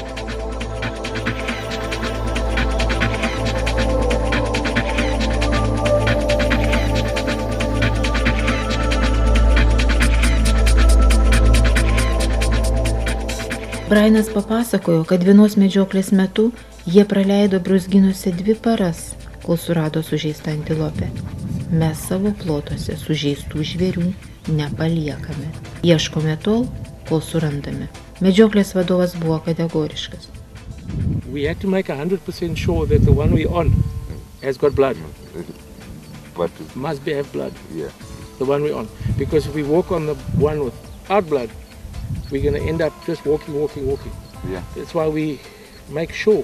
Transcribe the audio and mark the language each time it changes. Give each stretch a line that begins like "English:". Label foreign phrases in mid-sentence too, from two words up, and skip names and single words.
Lithuanian: Brainas papasakojo, kad vienos medžioklės metu jie praleido brūzgynuose 2 paras, kol surado sužeistą antilopę. Mes savo plotuose sužeistų žvėrių nepaliekame. Ieškome tol, kol surandame. Medžioklės vadovas buvo kategoriškas.
English: We had to make 100% sure that the one we're on has got blood. Must have blood. Yeah. The one we're on. Because if we walk on the one without blood, we're going to end up just walking. Yeah. That's why we make sure.